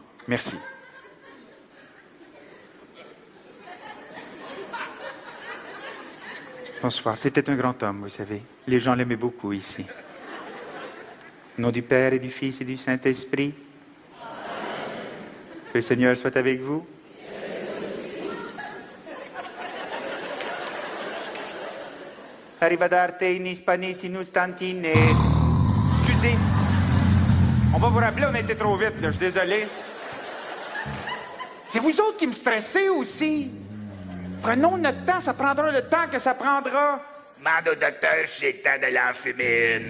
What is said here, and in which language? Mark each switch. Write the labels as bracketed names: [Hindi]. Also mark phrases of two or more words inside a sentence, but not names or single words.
[French] Merci. Bonsoir. C'était un grand homme, vous savez. Les gens l'aimaient beaucoup ici. Au nom du Père et du Fils et du Saint-Esprit. Que le Seigneur soit avec vous. Arrivederci in hispanis in Constantine. Excusez. On va vous rappeler, on a été trop vite, là. Je suis désolé. C'est vous autres qui me stressez aussi. Prenons notre temps, ça prendra le temps que ça prendra. Mande au docteur si c'est le temps de l'en fumer une.